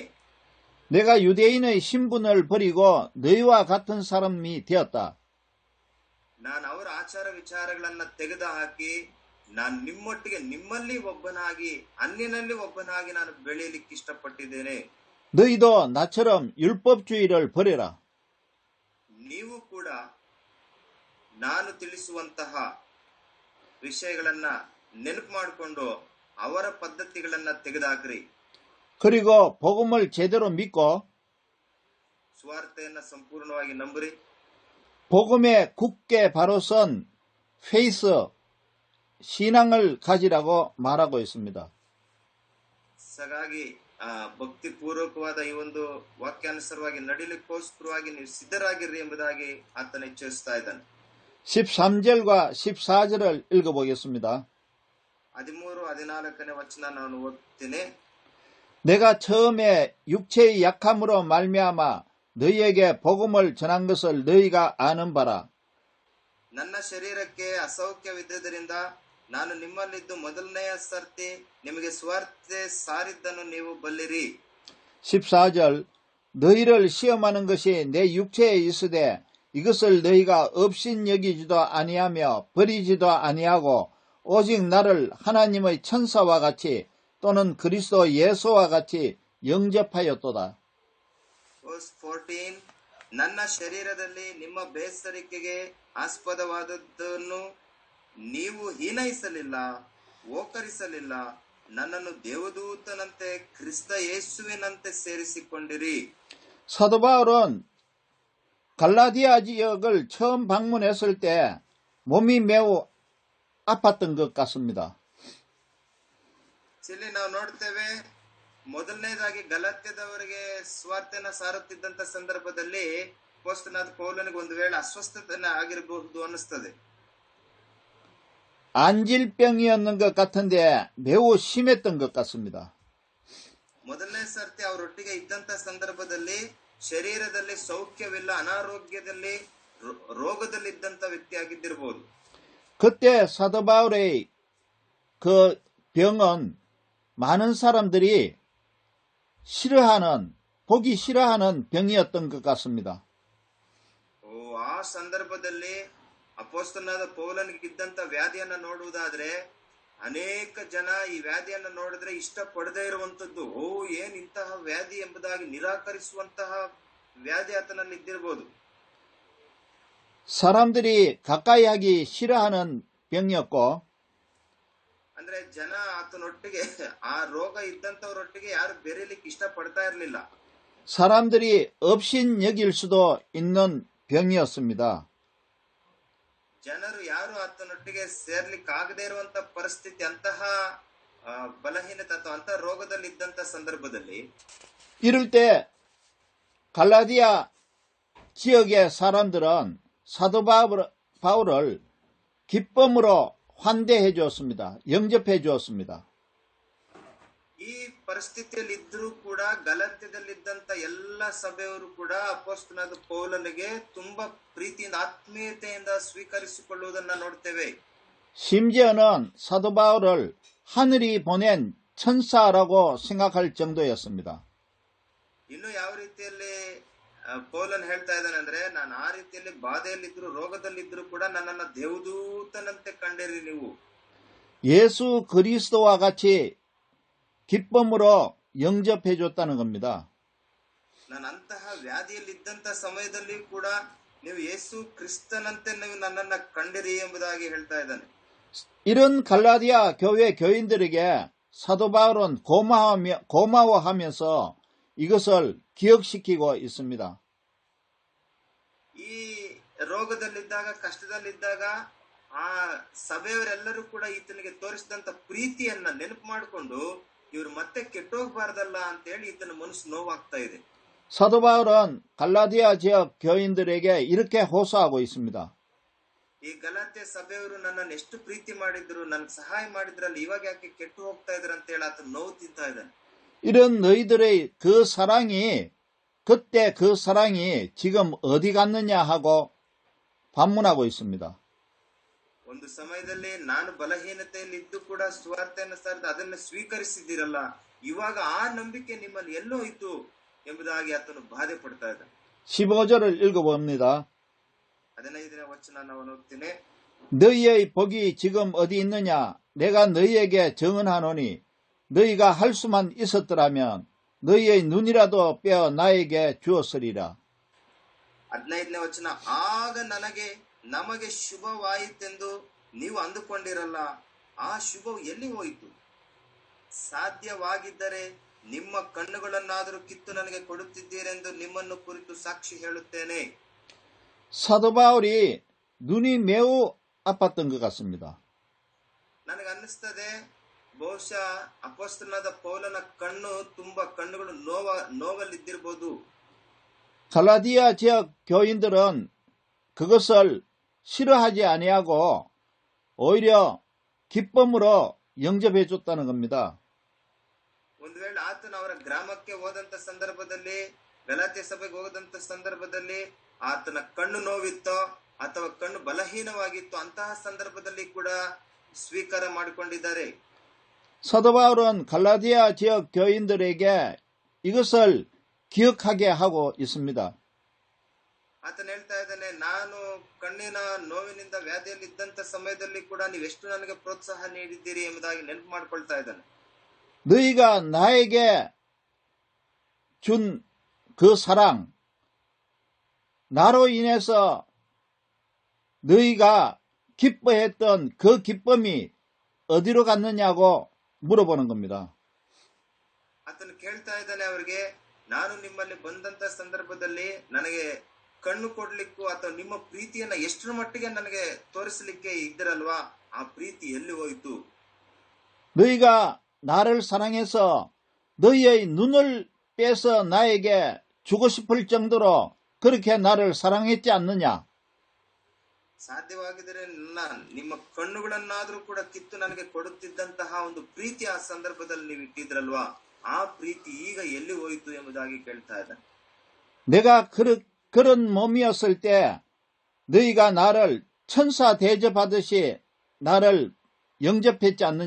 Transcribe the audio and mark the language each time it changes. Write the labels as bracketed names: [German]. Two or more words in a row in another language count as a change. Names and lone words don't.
[Korean] 내가 유대인의 신분을 버리고 너희와 같은 사람이 되었다. [Kannada] ನಾನು ಅವರ ಆಚಾರ ವಿಚಾರಗಳನ್ನ ತೆಗೆದುಹಾಕಿ ನಾನು ನಿಮ್ಮೊಟ್ಟಿಗೆ ನಿಮ್ಮಲ್ಲಿ ಒಬ್ಬನಾಗಿ ಅನ್ಯನಲ್ಲಿ ಒಬ್ಬನಾಗಿ ನಾನು ಬೆಳೆಯಲಿಕ್ಕೆ ಇಷ್ಟಪಟ್ಟಿದ್ದೇನೆ. [Korean] 너희도 나처럼 율법주의를 버려라. [Kannada] ನೀವು ಕೂಡ ನಾನು ತಿಳಿಸುವಂತಹ ವಿಷಯಗಳನ್ನ ನೆನಪು ಮಾಡಿಕೊಂಡು ಅವರ ಪದ್ಧತಿಗಳನ್ನ ತೆಗೆದುಹಾಕ್ರಿ. [Korean] 그리고 복음을 제대로 믿고 [Kannada] ಸುವಾರ್ತೆಯನ್ನ ಸಂಪೂರ್ಣವಾಗಿ ನಂಬ್ರಿ. [Korean] 복음에 굳게 바로 선 페이스 신앙을 가지라고 말하고 있습니다. [Kannada] ಹಾಗಾಗಿ ಭಕ್ತಿ ಪೂರ್ವಕವಾದ ಈ ಒಂದು ವಾಕ್ಯಾನುಸಾರವಾಗಿ ನಡಿಲಿಕ್ಕೋಸ್ಕರವಾಗಿ ನೀವು ಸಿದ್ಧರಾಗಿರ್ರಿ ಎಂಬುದಾಗಿ ಆತನ ಎಚ್ಚರಿಸ್ತಾ ಇದ್ದಾನೆ. [Korean] 13절과 14절을 읽어보겠습니다. [Kannada] 13, 14ನೇ ವಚನ ನಾನು ಓದ್ತೀನಿ. [Korean] 내가 처음에 육체의 약함으로 말미암아 너희에게 복음을 전한 것을 너희가 아는 바라. [Kannada] ನನ್ನ ಶರೀರಕ್ಕೆ ಅಸೌಖ್ಯವಿದ್ದರಿಂದ ನಾನು ನಿಮ್ಮಲ್ಲಿದ್ದು ಮೊದಲನೆಯ ಸರ್ತಿ ನಿಮಗೆ ಸುವಾರ್ತೆ ಸಾರಿದ್ದನ್ನು ನೀವು ಬಲ್ಲಿರಿ. [Korean] 14절 너희를 시험하는 것이 내 육체에 있으되 이것을 너희가 없인 여기지도 아니하며 버리지도 아니하고 오직 나를 하나님의 천사와 같이 또는 그리스도 예수와 같이 영접하였도다. [Kannada] Verse 14 ನನ್ನ ಶರೀರದಲ್ಲಿ ನಿಮ್ಮ ಬೇಸರಿಕೆಗೆ ಆಸ್ಪದವಾದದ್ದನ್ನು ನೀವು ಹೀನೈಸಲಿಲ್ಲ, ಓಕರಿಸಲಿಲ್ಲ. ನನ್ನನ್ನು ದೇವದೂತನಂತೆ ಕ್ರಿಸ್ತ ಯೇಸುವಿನಂತೆ ಸೇರಿಸಿಕೊಂಡಿರಿ. [Korean] 사도 바울은 갈라디아 지역을 처음 방문했을 때 몸이 매우 아팠던 것 같습니다. [Kannada] ಇಲ್ಲಿ ನಾವು ನೋಡ್ತೇವೆ, ಮೊದಲನೇದಾಗಿ ಗಲಾತ್ಯದವರಿಗೆ ಸ್ವಾರ್ಥನ ಸಾರುತ್ತಿದ್ದಂತ ಸಂದರ್ಭದಲ್ಲಿ ಅಪೊಸ್ತಲನಾದ ಪೌಲನಿಗೆ ಒಂದು ವೇಳೆ ಅಸ್ವಸ್ಥತೆ ಆಗಿರಬಹುದು ಅನ್ನಿಸ್ತದೆ. [Korean] 안질병이었는 것 같은데 매우 심했던 것 같습니다. [Kannada] ಮೊದಲನೇ ಸರ್ತಿ ಅವರೊಟ್ಟಿಗೆ ಇದ್ದಂತ ಸಂದರ್ಭದಲ್ಲಿ ಶರೀರದಲ್ಲಿ ಸೌಖ್ಯವಿಲ್ಲ, ಅನಾರೋಗ್ಯದಲ್ಲಿ ರೋಗದಲ್ಲಿದ್ದಂತ ವ್ಯಕ್ತಿಯಾಗಿದ್ದಿರಬಹುದು. [Korean] 그때 사도 바울의 그 병은 많은 사람들이 보기 싫어하는 병이었던 것 같습니다. [Kannada] ಆ ಸಂದರ್ಭದಲ್ಲಿ ಅಪೊಸ್ತಲನಾದ ಪೌಲನಿಗೆ ಇದ್ದಂತ ವ್ಯಾಧಿಯನ್ನ ನೋಡುವುದಾದ್ರೆ ಅನೇಕ ಜನ ಈ ವ್ಯಾಧಿಯನ್ನ ನೋಡಿದ್ರೆ ಇಷ್ಟ ಪಡದೇ ಇರುವಂತದ್ದು, ಏನ್ ಇಂತಹ ವ್ಯಾಧಿ ಎಂಬುದಾಗಿ ನಿರಾಕರಿಸುವಂತಹ ವ್ಯಾಧಿ ಆತನಲ್ಲಿ ಇದ್ದಿರಬಹುದು. [Korean] 사람들이 가까이 하기 싫어하는 병이었고, [Kannada] ಅಂದ್ರೆ ಜನ ಆತನೊಟ್ಟಿಗೆ, ಆ ರೋಗ ಇದ್ದಂತವರೊಟ್ಟಿಗೆ ಯಾರು ಬೆರೀಲಿಕ್ಕೆ ಇಷ್ಟ ಪಡ್ತಾ ಇರಲಿಲ್ಲ. [Korean] 사람들이 없인 여길 수도 있는 병이었습니다. [Kannada] ಜನರು ಯಾರು ಆತನೊಟ್ಟಿಗೆ ಸೇರ್ಲಿಕ್ಕೆ ಆಗದೇ ಇರುವಂತ ಪರಿಸ್ಥಿತಿ, ಅಂತಹ ಬಲಹೀನತೆ ಅಥವಾ ಅಂತಹ ರೋಗದಲ್ಲಿ ಇದ್ದಂತ ಸಂದರ್ಭದಲ್ಲಿ [Korean] 이럴 때 갈라디아 지역의 사람들은 사도 바울을 기쁨으로 환대해 주었습니다. 영접해 주었습니다. [Kannada] ಈ ಪರಿಸ್ಥಿತಿಯಲ್ಲಿ ಇದ್ರೂ ಕೂಡ ಗಲಾತ್ಯದಲ್ಲಿದ್ದಂತ ಎಲ್ಲ ಸಭೆಯವರು ಕೂಡ ಅಪೊಸ್ತಲನಾದ ಪೌಲನಿಗೆ ತುಂಬಾ ಪ್ರೀತಿಯಿಂದ ಆತ್ಮೀಯತೆಯಿಂದ ಸ್ವೀಕರಿಸಿಕೊಳ್ಳುವುದನ್ನ ನೋಡ್ತೇವೆ. [Korean] 심지어는 사도 바울을 하늘이 보낸 천사라고 생각할 정도였습니다. [Kannada] ಇನ್ನು ಯಾವ ರೀತಿಯಲ್ಲಿ ಪೌಲನ್ ಹೇಳ್ತಾ ಇದ್ದಾನೆ ಅಂದ್ರೆ, ನಾನು ಆ ರೀತಿಯಲ್ಲಿ ಬಾಧೆಯಲ್ಲಿದ್ರು ರೋಗದಲ್ಲಿದ್ರು ಕೂಡ ನನ್ನನ್ನ ದೇವದೂತನಂತೆ ಕಂಡಿರಿ ನೀವು. [Korean] 예수 그리스도와 같이 기쁨으로 영접해 줬다는 겁니다. [Kannada] ನಾನು ಅಂತಹ ವ್ಯಾಧಿಯಲ್ಲಿದ್ದಂತ ಸಮಯದಲ್ಲಿ ಕೂಡ ನೀವು ಯೇಸು ಕ್ರಿಸ್ತನಂತೆ ನೀವು ನನ್ನನ್ನ ಕಂಡಿರಿ ಎಂಬುದಾಗಿ ಹೇಳ್ತಾ ಇದ್ದಾನೆ. [Korean] 이런 갈라디아 교회 교인들에게 사도 바울은 고마워하면서 이것을 기억시키고 있습니다. [Kannada] ಈ ರೋಗದಲ್ಲಿದ್ದಾಗ, ಕಷ್ಟದಲ್ಲಿದ್ದಾಗ ಆ ಸಭೆಯವರೆಲ್ಲರೂ ಕೂಡ ಈತನಿಗೆ ತೋರಿಸಿದಂತ ಪ್ರೀತಿಯನ್ನ ನೆನಪು ಮಾಡಿಕೊಂಡು ಇವರು ಮತ್ತೆ ಕೆಟ್ಟೋಗ್ಬಾರ್ದಲ್ಲ ಅಂತೇಳಿ ಈತನ ಮನಸ್ಸು ನೋವಾಗ್ತಾ ಇದೆ. [Korean] 사도 바울은 갈라디아 지역 교인들에게 이렇게 호소하고 있습니다. [Kannada] ಈ ಗಲಾತ್ಯ ಸಭೆಯವರು ನನ್ನನ್ನು ಎಷ್ಟು ಪ್ರೀತಿ ಮಾಡಿದ್ರು, ನನ್ಗೆ ಸಹಾಯ ಮಾಡಿದ್ರಲ್ಲ, ಇವಾಗ ಯಾಕೆ ಕೆಟ್ಟು ಹೋಗ್ತಾ ಇದ್ರ ಅಂತ ಹೇಳಿ ಆತ ನೋವು ತಿಂತಾ ಇದ್ದಾನೆ. [Korean] 이런 너희들의 그때 그 사랑이 지금 어디 갔느냐 하고 반문하고 있습니다. [Kannada] ಒಂದು ಸಮಯದಲ್ಲಿ ನಾನು ಬಲಹೀನತೆಯಲ್ಲಿ ಇದ್ದು ಕೂಡ ಸ್ವಾರ್ಥೆಯನ್ನು ಸಾರಿದ ಅದನ್ನು ಸ್ವೀಕರಿಸಿದ್ದೀರಲ್ಲ, ಇವಾಗ ಆ ನಂಬಿಕೆ ನಿಮ್ಮಲ್ಲಿ ಎಲ್ಲೋ ಇತ್ತು ಎಂಬುದಾಗಿ ಆತನು ಬಾಧೆ ಪಡ್ತಾ ಇದ್ದ. [Korean] 15절을 읽어봅니다. [Kannada] 15ನೇ ವಚನ ನಾವು ಓದ್ತೀನಿ. [Korean] 너희의 복이 지금 어디 있느냐? 내가 너희에게 증언하노니 너희가 할 수만 있었더라면 너희의 눈이라도 빼어 나에게 주었으리라. [Kannada] 15ನೇ ವಚನ. ಆಗ ನಮಗೆ ಶುಭವಾಯಿತೆಂದು ನೀವು ಅಂದುಕೊಂಡಿರಲ್ಲ, ಆ ಶುಭವು ಎಲ್ಲಿ ಹೋಯಿತು? ಸಾಧ್ಯವಾಗಿದ್ದರೆ ನಿಮ್ಮ ಕಣ್ಣುಗಳನ್ನಾದರೂ ಕಿತ್ತು ನನಗೆ ಕೊಡುತ್ತಿದ್ದೀರೆಂದು ನಿಮ್ಮನ್ನು ಕುರಿತು ಸಾಕ್ಷಿ ಹೇಳುತ್ತೇನೆ. [Korean] 사도 바울이 눈이 매우 아팠던 것 같습니다. [Kannada] ನನಗೆ ಅನ್ನಿಸ್ತದೆ, ಬಹುಶಃ ಅಪೊಸ್ತಲನಾದ ಪೌಲನ ಕಣ್ಣುಗಳು ನೋವಲ್ಲಿದ್ದಿರಬಹುದು. [Korean] 갈라디아 지역 교인들은 그것을 싫어하지 아니하고 오히려 기쁨으로 영접해 줬다는 겁니다. [Kannada] ಒಂದು ವೇಳೆ ಆತನ ಅವರ ಗ್ರಾಮಕ್ಕೆ ಹೋದಂತ ಸಂದರ್ಭದಲ್ಲಿ, ಗಲಾತ್ಯ ಸಭೆಗೆ ಹೋದಂತ ಸಂದರ್ಭದಲ್ಲಿ ಆತನ ಕಣ್ಣು ನೋವಿತ್ತೋ ಅಥವಾ ಕಣ್ಣು ಬಲಹೀನವಾಗಿತ್ತು, ಅಂತಹ ಸಂದರ್ಭದಲ್ಲಿ ಕೂಡ ಸ್ವೀಕಾರ ಮಾಡಿಕೊಂಡಿದ್ದಾರೆ. [Korean] 사도 바울은 갈라디아 지역 교인들에게 이것을 기억하게 하고 있습니다. [Kannada] ಆತನ ಹೇಳ್ತಾ ಇದ್ದಾನೆ, ನಾನು ಕಣ್ಣಿನ ನೋವಿನಿಂದ ವ್ಯಾಧಿಯಲ್ಲಿ ಇದ್ದಂತ ಸಮಯದಲ್ಲಿ ಕೂಡ ನೀವೆಷ್ಟು ನನಗೆ ಪ್ರೋತ್ಸಾಹ ನೀಡಿದ್ದೀರಿ ಎಂಬುದಾಗಿ ನೆನಪು ಮಾಡ್ಕೊಳ್ತಾ ಇದ್ದಾನೆ. [Korean] 너희가 나에게 준 그 사랑, 나로 인해서 너희가 기뻐했던 그 기쁨이 어디로 갔느냐고 물어보는 겁니다. [Kannada] ಆತನು ಕೇಳ್ತಾ ಇದ್ದಾನೆ ಅವರಿಗೆ, ನಾನು ನಿಮ್ಮಲ್ಲಿ ಬಂದಂತ ಸಂದರ್ಭದಲ್ಲಿ ನನಗೆ ಕಣ್ಣು ಕೊಡ್ಲಿಕ್ಕೂ ಅಥವಾ ನಿಮ್ಮ ಪ್ರೀತಿಯನ್ನ ಎಷ್ಟರ ಮಟ್ಟಿಗೆ ನನಗೆ ತೋರಿಸಲಿಕ್ಕೆ ಇದ್ದಿರಲ್ವಾ, ಆ ಪ್ರೀತಿ ಎಲ್ಲಿ ಹೋಯಿತು? [Korean] 너희가 나를 사랑해서 너희의 눈을 빼서 나에게 주고 싶을 정도로 그렇게 나를 사랑했지 않느냐? [Kannada] ಸಾಧ್ಯವಾಗಿದ್ದರೆ ನಿಮ್ಮ ಕಣ್ಣುಗಳನ್ನಾದ್ರೂ ಕೂಡ ಕಿತ್ತು ನನಗೆ ಕೊಡುತ್ತಿದ್ದಂತಹ ಒಂದು ಪ್ರೀತಿ ಆ ಸಂದರ್ಭದಲ್ಲಿ ನೀವು ಇಟ್ಟಿದ್ರಲ್ವಾ, ಆ ಪ್ರೀತಿ ಈಗ ಎಲ್ಲಿ ಹೋಯಿತು ಎಂಬುದಾಗಿ ಕೇಳ್ತಾ ಇದ್ದಾನೆ. [Korean] 내가 그런 몸이었을 때 너희가 나를 천사 대접하듯이 나를 영접했지 않느냐?